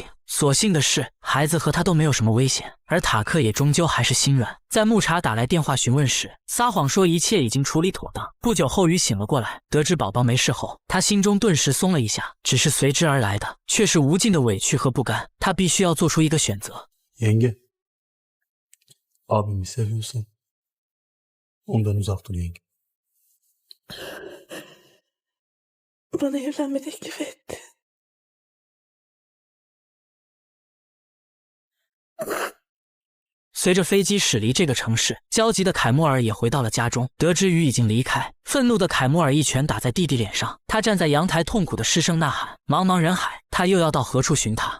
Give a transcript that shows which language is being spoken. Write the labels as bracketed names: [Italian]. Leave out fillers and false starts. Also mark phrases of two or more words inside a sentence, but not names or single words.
[Chinese] 所幸的是，孩子和他都没有什么危险，而塔克也终究还是心软。在木茶打来电话询问时，撒谎说一切已经处理妥当。不久后，雨醒了过来，得知宝宝没事后，他心中顿时松了一下，只是随之而来的却是无尽的委屈和不甘。他必须要做出一个选择。 [Turkish] Yenge, abimi seviyorsan ondan uzak dur yenge. Bana evlenme teklif etti. [Chinese] 随着飞机驶离这个城市，焦急的凯莫尔也回到了家中。得知雨已经离开，愤怒的凯莫尔一拳打在弟弟脸上，他站在阳台痛苦的失声呐喊：茫茫人海，他又要到何处寻他？